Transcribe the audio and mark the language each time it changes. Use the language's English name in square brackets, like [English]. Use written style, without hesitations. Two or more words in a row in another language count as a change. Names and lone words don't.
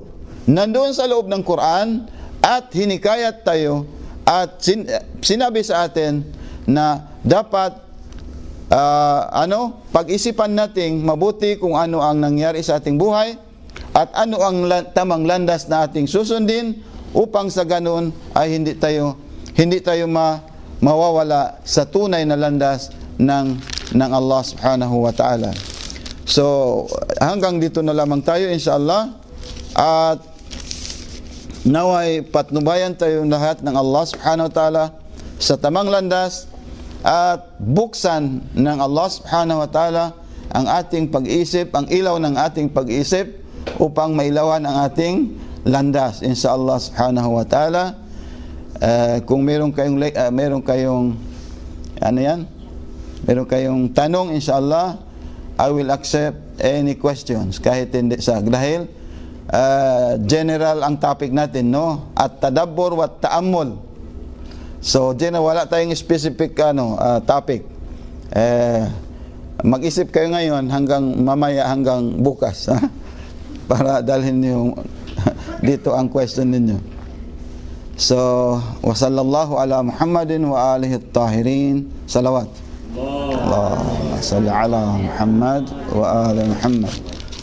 [Filipino] Nandoon sa loob ng Quran at hinikayat tayo at sinabi sa atin na dapat pag-isipan nating mabuti kung ano ang nangyari sa ating buhay at ano ang tamang landas na ating susundin upang sa ganun ay hindi tayo mawawala sa tunay na landas ng Allah [Arabic] سبحانه وتعالى. [Filipino] So, hanggang dito na lamang tayo inshallah, at naway patnubayan tayo lahat ng Allah [Arabic] سبحانه وتعالى [Filipino] sa tamang landas at buksan ng Allah [Arabic] سبحانه وتعالى [Filipino] ang ating pag-isip, ang ilaw ng ating pag-isip upang mailawan ang ating landas [Arabic] إن شاء الله سبحانه وتعالى. [Filipino] Kung meron kayong tanong inshallah, [English] I will accept any questions [Filipino] kahit hindi dahil general ang topic natin, no? [Arabic] التدبر والتأمل. [Filipino] So wala tayong specific topic. Mag-isip kayo ngayon hanggang bukas para dalhin niyo dito ang question ninyo. So, [Arabic] وصلى الله على محمد وآله الطاهرين. [Filipino] Salawat. [Arabic] اللهم صل على محمد وآل محمد.